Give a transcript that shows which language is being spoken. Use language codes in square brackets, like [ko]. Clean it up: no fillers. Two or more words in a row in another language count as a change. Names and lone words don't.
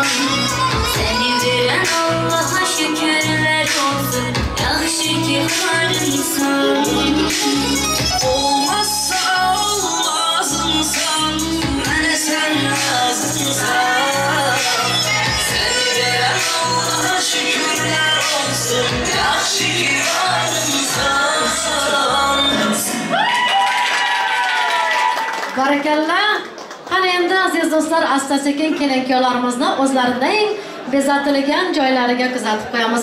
[az] Seni veren Allah'a şükürler olsun, yaxşı ki varımsan. Olmazsa olmazımsan, bana sen lazımsan. Seni veren Allah'a şükürler olsun, yaxşı ki varımsan. [uz] Barakallah. Qani endi aziz do'stlar, asta-sekin kelinkiyolarimizni o'zlarining bezatilgan joylariga kuzatib qo'yamiz.